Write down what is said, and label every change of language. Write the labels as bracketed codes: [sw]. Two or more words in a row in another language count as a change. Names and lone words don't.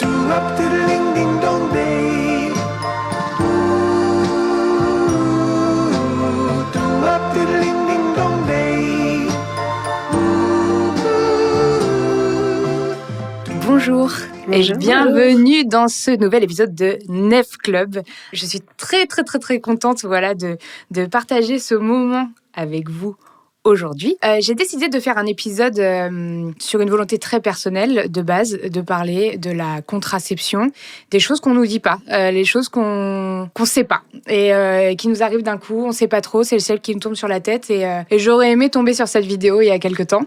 [en] up to the ding ding dong day. Ooh, do up to the ding ding dong day. [fr] Bonjour et bienvenue dans ce nouvel épisode de Nef Club. Je suis très contente de partager ce moment avec vous aujourd'hui. J'ai décidé de faire un épisode sur une volonté très personnelle de base, de parler de la contraception, des choses qu'on nous dit pas, les choses qu'on sait pas et qui nous arrivent d'un coup, on sait pas trop, c'est celle qui nous tombe sur la tête et j'aurais aimé tomber sur cette vidéo il y a quelques temps.